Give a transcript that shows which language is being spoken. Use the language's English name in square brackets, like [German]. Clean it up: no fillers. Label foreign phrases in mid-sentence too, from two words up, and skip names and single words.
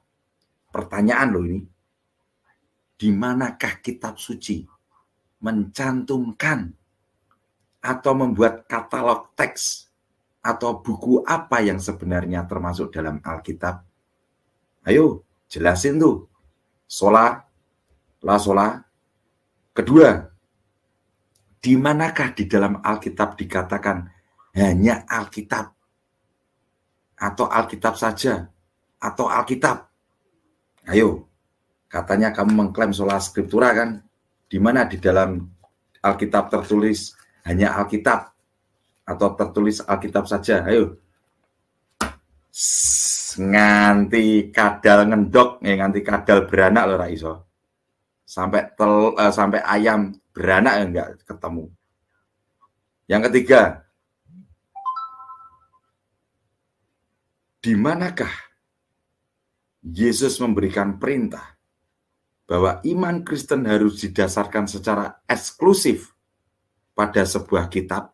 [Indonesian] Pertanyaan loh ini. Di manakah kitab suci mencantumkan atau membuat katalog teks atau buku apa yang sebenarnya termasuk dalam Alkitab? Ayo, jelasin tuh. Sola, la sola. Kedua, di manakah di dalam Alkitab dikatakan hanya Alkitab? Atau Alkitab saja? Atau Alkitab? Ayo, katanya kamu mengklaim [Latin] sola scriptura [Indonesian] kan? Di mana di dalam Alkitab tertulis hanya Alkitab? Atau tertulis Alkitab saja? Ayo. [Javanese] Nganti kadal ngendok, nganti kadal beranak loh Ra iso. [Indonesian] Sampai ayam beranak ya enggak ketemu. Yang ketiga, di manakah Yesus memberikan perintah bahwa iman Kristen harus didasarkan secara eksklusif pada sebuah kitab?